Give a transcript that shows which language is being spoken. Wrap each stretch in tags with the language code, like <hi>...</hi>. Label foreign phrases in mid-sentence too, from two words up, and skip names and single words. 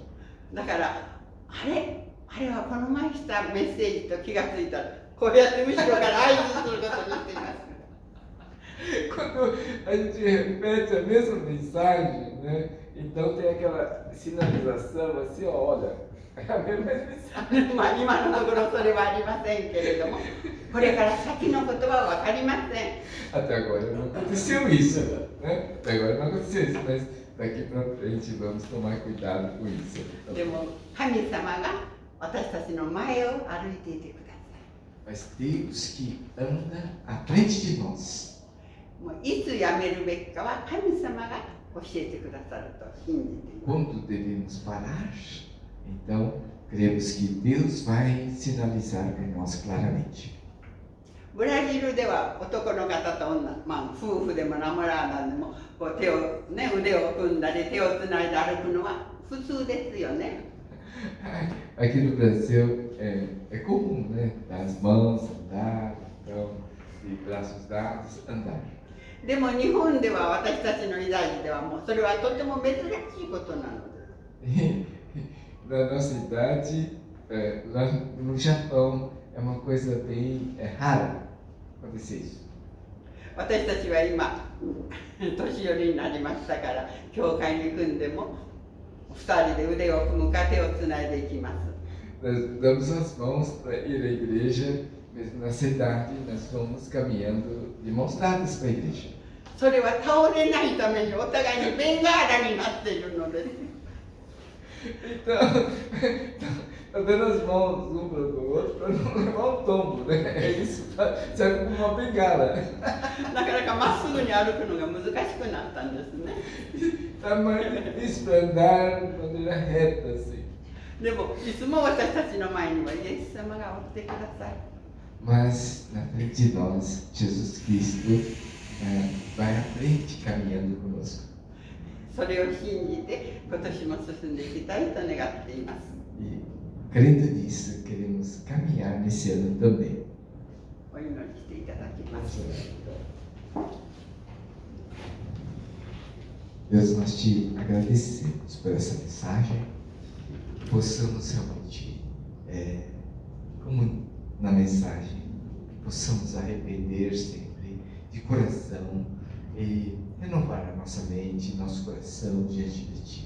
<ja>だから、あれはこの前したメッセージと気がついたら、こうやって後ろから合図することにしています。</ja> <pt>Quando a gente repete a mesma mensagem, né? Então tem aquela sinalização assim, olha, é a mesma mensagem.</pt> <ja>今のところそれはありませんけれども、これから先のことはわかりません。</ja> <pt>Até agora não aconteceu isso, né? Até agora não aconteceu isso, mas daqui para frente vamos tomar cuidado com isso.</pt> <ja>でも神様が私たちの前を歩いていてください。</ja> <pt>Mas Deus que anda à frente de nós.</pt> <ja>もういつやめるべきかは神様が教えてくださると信じています。</ja> <pt>Quando devemos parar, então cremos que Deus vai sinalizar para nós claramente.</pt> <ja>ブラジルでは男の方と女、夫婦でもナモラーなんでもこう手を、ね、腕を組んだり手をつないで歩くのは普通ですよね。</ja> <pt>Aqui no Brasil é comum, né? Dar as mãos, andar, então, de braços dados, andar.</pt> <ja>でも日本では私たちの時代ではもうそれはとても珍しいことなので。</ja> <pt>Na nossa idade, lá no Japão, é uma coisa bem rara acontecer isso.</pt> <ja>私たちは今年寄りになりましたから教会に行くんでも2人で腕を組むか手をつないでいきます。</ja> <pt>Nós damos as mãos para ir à igreja, mesmo nessa idade, nós vamos caminhando de mãos dadas para a igreja.</pt> <ja>それは倒れないためにお互いにベンガーラになっているのです。</ja> <pt>Então, tá dando as mãos um para o outro para não levar um tombo, né? Isso serve como uma bengala.</pt> <ja>なかなかまっすぐに歩くのが難しくなったんですね。</ja> <pt>Tá mais difícil para andar de maneira reta, assim.</pt> <ja>でもいつも私たちの前にはイエス様がおってください。</ja> <pt>Mas na frente de nós, Jesus Cristo vai à frente caminhando conosco.</pt> <ja>それを信じて今年も進んでいきたいと願っています。</ja> <pt>E crendo nisso, queremos caminhar nesse ano também.</pt> <ja>お祈りしていただきます。</ja> <pt>Deus, nós te agradecemos por essa mensagem, que possamos realmente, como na mensagem, que possamos arrepender sempre de coração e renovar a nossa mente, nosso coração diante de Ti.</pt>